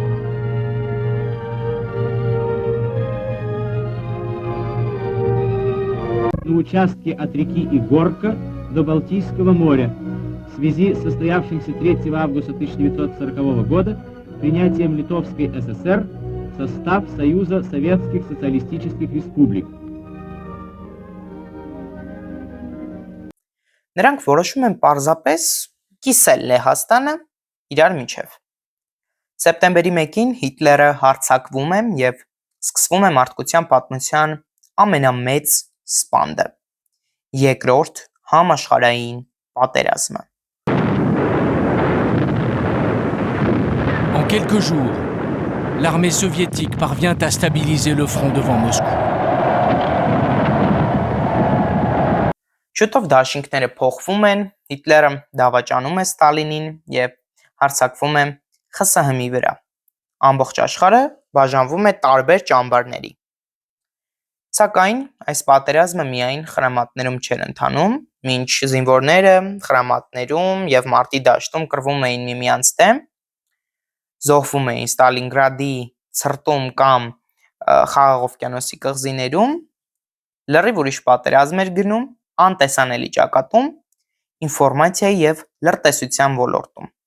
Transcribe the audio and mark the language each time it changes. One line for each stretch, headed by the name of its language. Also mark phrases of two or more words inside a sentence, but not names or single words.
Russian: На участке от реки Игорка до Балтийского моря в связи с состоявшимся 3 августа 1940 года принятием Литовской ССР в состав Союза Советских Социалистических Республик.
Armenian: Նրանք որոշում են պարզապես կիսել Լեհաստանը իրար միջև։ Սեպտեմբերի 1-ին Հիտլերը հարձակվում է և սկսվում է մարդկության պատմության ամենամեծ սպանդը՝ երկրորդ համաշխարհային պատերազմը։
French: En quelques jours, l'armée soviétique parvient à stabiliser le front devant Moscou.
Armenian: Շուտով դաշինքները փոխվում են, Հիտլերը դավաճանում է Ստալինին և հարձակվում է ԽՍՀՄ-ի վրա։ Ամբողջ աշխարհը բաժանվում է տարբեր ճամբարների։ Սակայն այս պատերազմը միայն խրամատներում չէր ընթանում, մինչ զինվորները խրամատներում և մարտի դաշտում կռվում էին միմյանց դեմ, զոհվում էին Ստալինգրադի ցրտում կամ Խաղաղ օվկիանոսի կղզիներում, լրիվ ուրիշ պատերազմ էր գնում անտեսանելի ճակատում, ինֆորմացիայի և լրտեսության ոլորտում։